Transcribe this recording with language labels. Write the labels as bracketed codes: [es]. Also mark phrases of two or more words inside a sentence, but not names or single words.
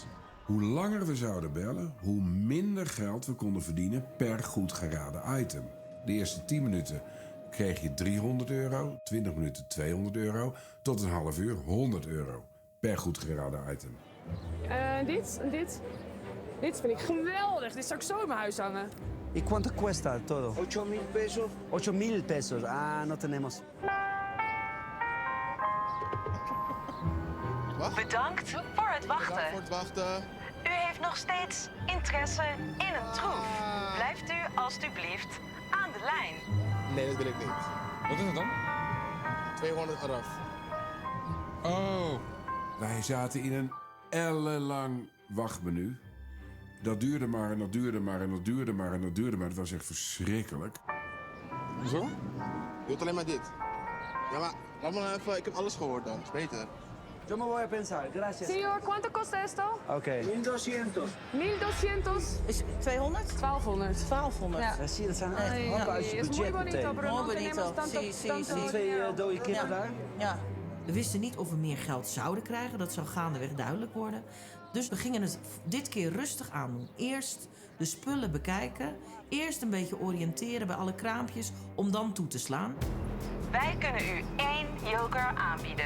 [nl] Hoe langer we zouden bellen, hoe minder geld we konden verdienen per goed geraden item. De eerste 10 minuten kreeg je €300, 20 minuten €200, tot een half uur €100 per goed geraden item. Dit en dit. Dit vind ik geweldig. Dit zou ik zo in mijn huis hangen. [es] ¿Y cuánto cuesta todo? 8,000 pesos. 8,000 pesos. Ah, no tenemos. [nl] Bedankt voor het wachten. Bedankt voor het wachten. U heeft nog steeds interesse in een troef. Blijft u alstublieft aan de lijn. Nee, dat wil ik niet. Wat is het dan? 200 eraf. Oh. Wij zaten in een ellenlang wachtmenu. Dat duurde maar en dat duurde maar en dat duurde maar en dat duurde maar. Het was echt verschrikkelijk. Hoezo? Je wilt alleen maar dit. Ja, maar laat me nou even... Ik heb alles gehoord dan. Is beter. [es] Yo me voy a pensar, gracias. Señor, ¿cuánto cuesta esto? [nl] Oké. 1200. 1200? Is 200? 1200. 1200. Ja. Ja, zie je, dat zijn echt happen uit je [es] Es muy [nl] budget [es] bonito, [nl] meteen. [es] pero no Muy bonito. tenemos tanto, Sí, sí, tanto sí. [nl] Twee [es] dinero. [nl] dode kippen daar. Ja. We wisten niet of we meer geld zouden krijgen. Dat zou gaandeweg duidelijk worden. Dus we gingen het dit keer rustig aandoen. Eerst de spullen bekijken. Eerst een beetje oriënteren bij alle kraampjes. Om dan toe te slaan. Wij kunnen u 1 joker aanbieden.